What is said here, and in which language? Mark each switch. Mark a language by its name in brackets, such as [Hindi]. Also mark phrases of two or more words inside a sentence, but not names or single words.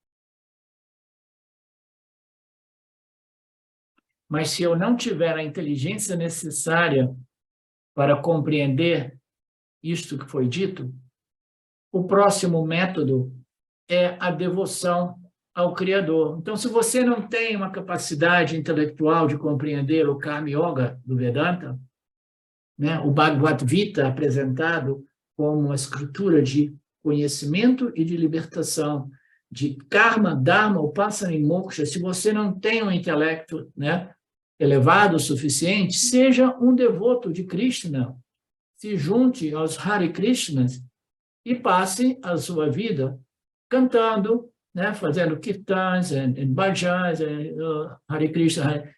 [Portuguese] Mas se eu não tiver a inteligência necessária para compreender isto que foi dito, o próximo método é a devoção ao Criador. Então, se você não tem uma capacidade intelectual de compreender o [Sanskrit] Karma Yoga [Portuguese] do Vedanta, né, o Bhagavad Gita apresentado como uma escritura de conhecimento e de libertação, de karma, dharma, upasana e moksha, se você não tem um intelecto, né, elevado o suficiente, seja um devoto de Krishna, se junte aos Hare Krishnas e passe a sua vida cantando, né, fazendo kirtans, bhajans, Hare Krishna.